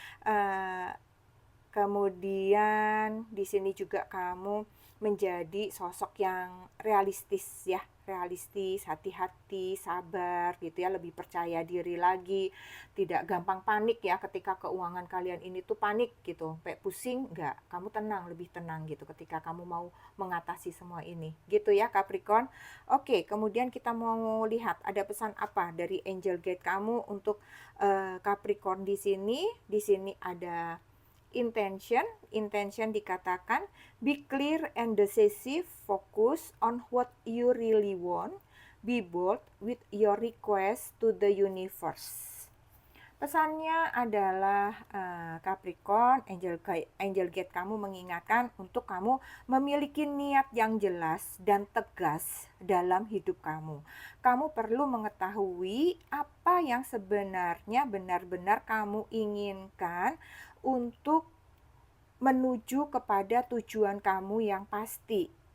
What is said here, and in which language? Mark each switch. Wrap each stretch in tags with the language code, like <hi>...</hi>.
<id>Eh, Kemudian di sini juga kamu menjadi sosok yang realistis ya, realistis, hati-hati, sabar gitu ya, lebih percaya diri lagi, tidak gampang panik ya ketika keuangan kalian ini tuh panik gitu, kayak pusing, enggak, kamu tenang, lebih tenang gitu ketika kamu mau mengatasi semua ini. Gitu ya Capricorn. Oke, kemudian kita mau lihat ada pesan apa dari angel guide kamu untuk Capricorn di sini. Di sini ada intention dikatakan</id> <en>be clear and decisive, focus on what you really want, be bold with your request to the universe.</en> <id>Pesannya adalah Capricorn, angel guide kamu mengingatkan untuk kamu memiliki niat yang jelas dan tegas dalam hidup kamu. Kamu perlu mengetahui apa yang sebenarnya benar-benar kamu inginkan untuk menuju kepada tujuan kamu yang pasti.</id>